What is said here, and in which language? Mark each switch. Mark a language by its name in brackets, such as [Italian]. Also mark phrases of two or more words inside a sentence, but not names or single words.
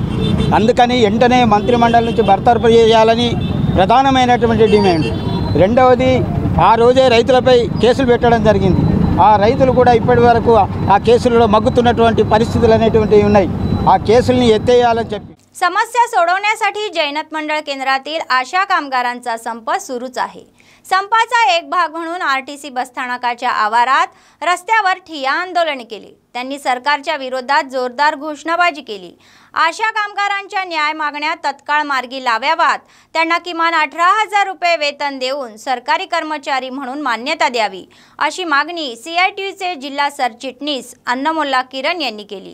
[Telugu] అందుకని వెంటనే మంత్రిమండలి నుంచి బర్తరఫు చేయాలని ప్రధానమైనటువంటి డిమాండ్। రెండవది ఆ రోజే రైతులపై కేసులు పెట్టడం జరిగింది, ఆ రైతులు కూడా ఇప్పటి వరకు ఆ కేసులలో మగ్గుతున్నటువంటి పరిస్థితులు అనేటువంటివి ఉన్నాయి, ఆ కేసుల్ని ఎత్తేయాలని చెప్పి [Marathi] समस्या सोडवण्यासाठी जैनत मंडळ केंद्रातील आशा कामगारांचा संप सुरूच आहे। संपाचा एक भाग म्हणून आरटीसी बसस्थानकाच्या आवारात रस्त्यावर ठिय्या आंदोलन केले। त्यांनी सरकारच्या विरोधात जोरदार घोषणाबाजी केली। आशा कामगारांच्या न्याय मागण्या तत्काळ मार्गी लावाव्यात, त्यांना किमान 18,000 रुपये वेतन देऊन सरकारी कर्मचारी म्हणून मान्यता द्यावी अशी मागणी सीआयटीयूचे जिल्हा सरचिटणीस अन्नमुल्ला किरण यांनी केली।